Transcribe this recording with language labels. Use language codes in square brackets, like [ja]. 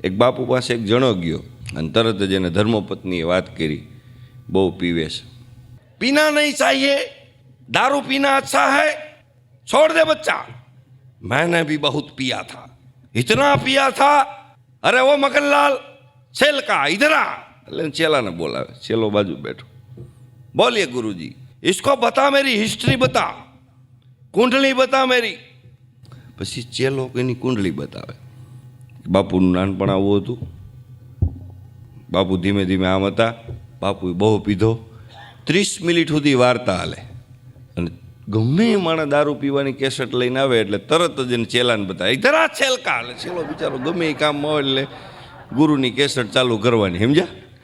[gu] બાપુ પાસે એક જણો ગયો અને તરત જ એને ધર્મપત્નીએ વાત કરી, બહુ પીવે છે, [hi] પીના નહીં चाहिए, दारू पीना अच्छा है, छोड़ दे बच्चा। मैंने भी बहुत पिया था, इतना पिया था, अरे वो मगनलाल छेल का इधर आ। [gu] એટલે ચેલાને બોલાવે, ચેલો બાજુ બેઠો, બોલીએ [hi] गुरुजी, इसको बता मेरी हिस्ट्री बता, कुंडली बता मेरी। [gu] પછી ચેલો એની કુંડલી બતાવે, બાપુનું નાનપણ આવું હતું, બાપુ ધીમે ધીમે આમ હતા, બાપુએ બહુ પીધો, 30 મિનિટ સુધી વાર્તા હાલે, અને ગમે એ માણસ દારૂ પીવાની કેસેટ લઈને આવે એટલે તરત જ એને ચેલાને બતાવે, [hi] ઇધર છેલકા, [gu] એટલે ચેલો બિચારો ગમે એ કામમાં હોય એટલે ગુરુની કેસેટ ચાલુ કરવાની, સમજ્યા?